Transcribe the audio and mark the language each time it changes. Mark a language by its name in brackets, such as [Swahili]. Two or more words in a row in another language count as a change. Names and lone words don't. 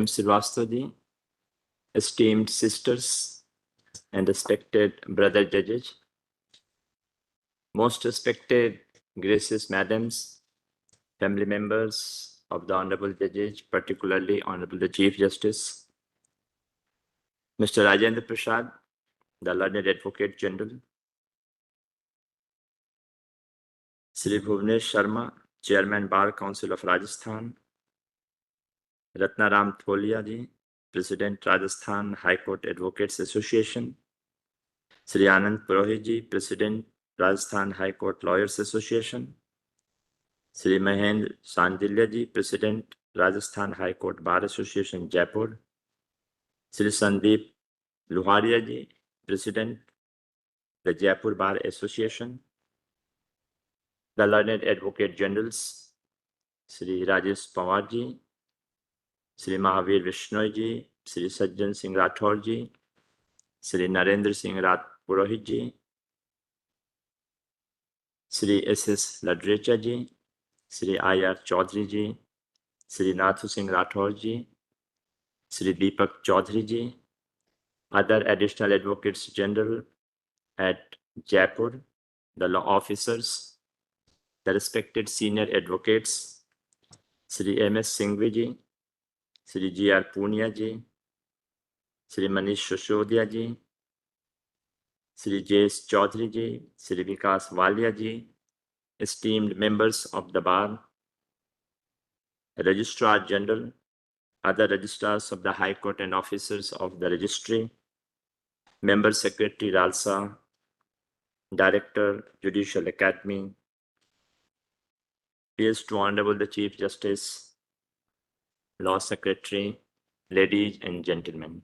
[English] Shrivastava, esteemed sisters and respected brother judges, most respected gracious madams, family members of the Honorable Judges, particularly Honorable the Chief Justice, Mr. Rajendra Prasad, the learned Advocate General, Sri Bhuvnesh Sharma, Chairman Bar Council of Rajasthan, Ratnaram Tholia ji, President Rajasthan High Court Advocates Association, Sri Anand Purohit ji, President Rajasthan High Court Lawyers Association, Sri Mahendra Sandilya ji, President Rajasthan High Court Bar Association Jaipur, Sri Sandeep Luharia ji, President the Jaipur Bar Association, the learned Advocate Generals, Sri Rajesh Pawar ji, Sri Mahavir Vishnoi ji, Sri Sajjan Singh Rathore ji, Sri Narendra Singh Rat Purohit ji, Sri S.S. Ladrecha ji, Sri I.R. Chaudhary ji, Sri Nathu Singh Rathore ji, Sri Deepak Chaudhary ji, other additional advocates general at Jaipur, the law officers, the respected senior advocates, Sri M.S. Singhvi ji, Sri G.R. Punia ji, Sri Manish Shoshodia ji, Sri J.S. Chaudhary ji, Sri Vikas Walia ji, esteemed members of the bar, Registrar General, other registrars of the High Court and officers of the registry, Member Secretary Ralsa, Director, Judicial Academy, Peers to Honorable the Chief Justice, Law Secretary, ladies and gentlemen.